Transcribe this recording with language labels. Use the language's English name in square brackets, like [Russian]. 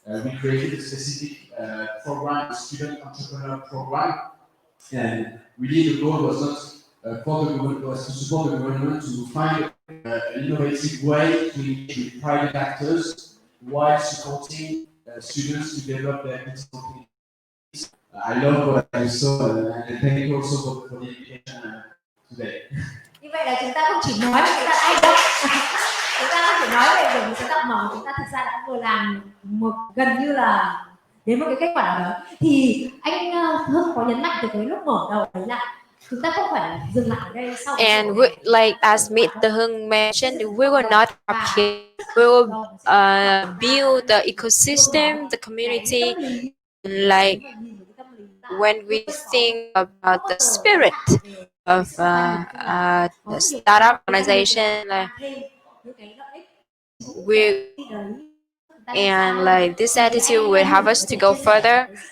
[English] We created a specific program, a student entrepreneur program, and really the goal was not for the government, was to support the government to find an innovative way to engage with private actors while supporting students to develop their competence. I love what I saw, and thank you also for the invitation today. [Vietnamese] Như vậy là chúng ta không chỉ nói mà chúng ta hành động. chúng ta có thể nói về đổi mới sáng tạo mở, chúng ta thực ra đã vừa làm một gần như là đến một cái kết quả nào đó. Thì anh Hưng có nhấn mạnh từ cái lúc mở đầu đấy là chúng ta không phải dừng lại ở đây sau. [English] And we, like as Mr. Hưng mentioned, we will not stop here. We will build the ecosystem, the community. Like when we think about the spirit of the startup organization, like we and like this attitude will help us to go further.